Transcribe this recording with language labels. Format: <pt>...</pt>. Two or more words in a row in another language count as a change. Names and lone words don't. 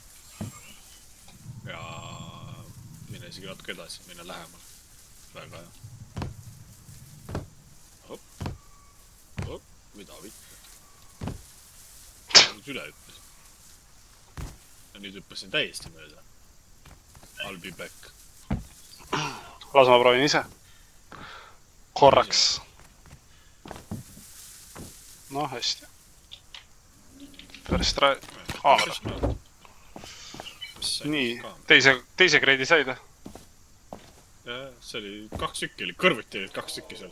<et>Ja mine isegi natuke edasi, mine lähemale. Väga hea. Hop, mida vitte. Üle hüppasin. Ja nüüd hüppasin täiesti mööda.</et> <en>I'll be back.</en> <et>Las ma proovin ise. Korraks. No hästi. Pärast kaamera. Nii, teise kreedi said? Jah, see oli 2 tükki, oli kõrvuti 2 tükki seal.</et>